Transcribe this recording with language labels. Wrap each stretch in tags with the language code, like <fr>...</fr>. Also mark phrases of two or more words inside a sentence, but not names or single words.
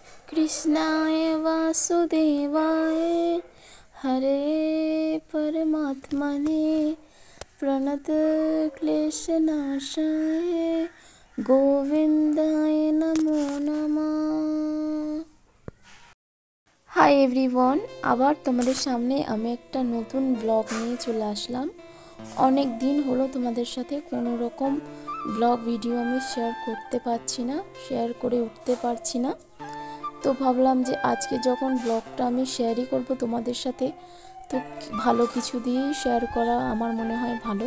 <sa>कृष्णाय वासुदेवाय हरे परमात्मने प्रणतक्लेशनाशाय गोविंदाय नमो नमः।</sa> <en>Hi everyone,</en> <bn>আবার তোমাদের সামনে আমি একটা নতুন ব্লগ নিয়ে চলে আসলাম। অনেক দিন হলো তোমাদের সাথে কোনো রকম ব্লগ ভিডিও আমি শেয়ার করতে পারছি না, শেয়ার করে উঠতে পারছি না। তো ভাবলাম যে আজকে যখন ব্লগটা আমি শেয়ারই করব তোমাদের সাথে, তো ভালো কিছু দিয়েই শেয়ার করা আমার মনে হয় ভালো।</bn>